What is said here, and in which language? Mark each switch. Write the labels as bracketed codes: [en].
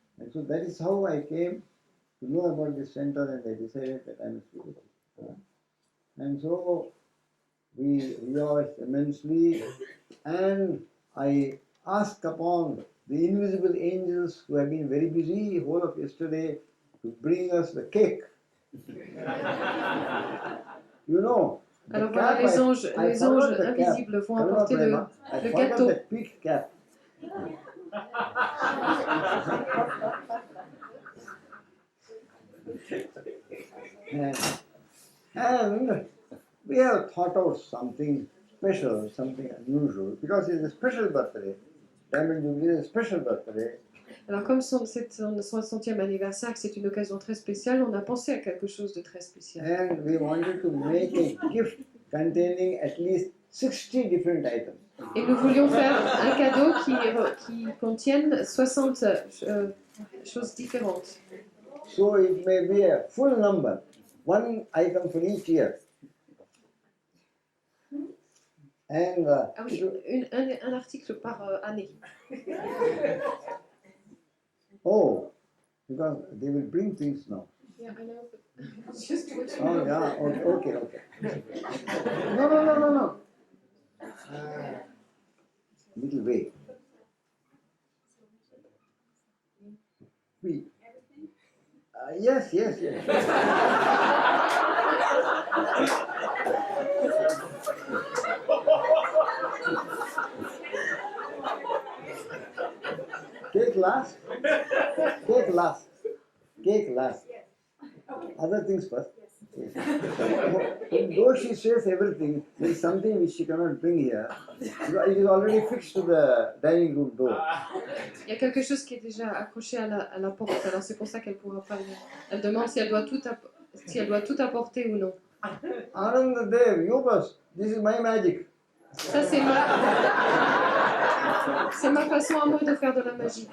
[en] And so that is how I came to know about this center, and I decided that I must visit it. And so we rejoiced immensely, and I asked upon the invisible angels who have been very busy whole of yesterday to bring us the cake. You know, [fr] Alors voilà, les anges invisibles vont apporter le gâteau. [en] That big cap. And we have thought out something special, something unusual, because it's a special birthday. Diamond Jubilee is a special birthday. [fr] Alors comme c'est son 60e anniversaire, que c'est une occasion très spéciale, on a pensé à quelque chose de très spécial. [en] And we wanted to make a gift containing at least 60 different items. [fr] Et nous voulions faire un cadeau qui contienne 60 choses différentes. [en] So it may be a full number, one item for each year. And [fr] Ah oui, un article par année. [en] oh, because they will bring things now. Yeah, I know. It's just Oh yeah, okay. No. Little way. We. Yes. Cake last. Other things first. Yes. Though she says everything, there is something which she cannot bring here. It is already fixed to the dining room door. [fr] Il y a quelque chose qui est déjà accroché à la porte, alors c'est pour ça qu'elle ne pourra pas venir. Elle demande si elle doit tout apporter ou non. [en] Ananda Dev, you first. This is my magic. [fr] Ça, c'est ma façon à moi de faire de la magie.